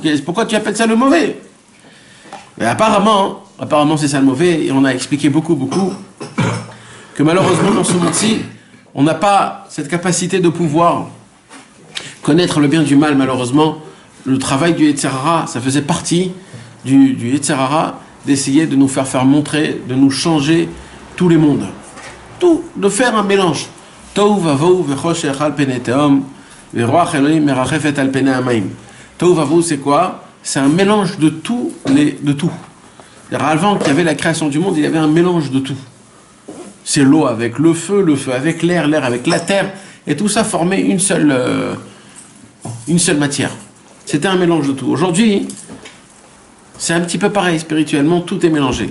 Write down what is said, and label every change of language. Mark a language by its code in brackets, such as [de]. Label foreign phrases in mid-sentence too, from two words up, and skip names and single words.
[fr] Pourquoi tu appelles ça le mauvais? Mais apparemment c'est ça le mauvais, et on a expliqué beaucoup, que malheureusement dans ce monde-ci, on n'a pas cette capacité de pouvoir connaître le bien du mal, malheureusement. Le travail du [he] יצר הרע, [fr] ça faisait partie du [he] יצר הרע, [fr] d'essayer de nous faire montrer, de nous changer tous les mondes. Tout, de faire un mélange. [he] תהו ובהו וחשך על פני תהום ורוח אלהים מרחפת על פני המים. תהו ובהו, [fr] c'est quoi? C'est un mélange de tout. Avant qu'il y avait la création du monde, il y avait un mélange de tout. C'est l'eau avec le feu avec l'air, l'air avec la terre, et tout ça formait une seule matière. C'était un mélange de tout. Aujourd'hui, c'est un petit peu pareil, spirituellement, tout est mélangé.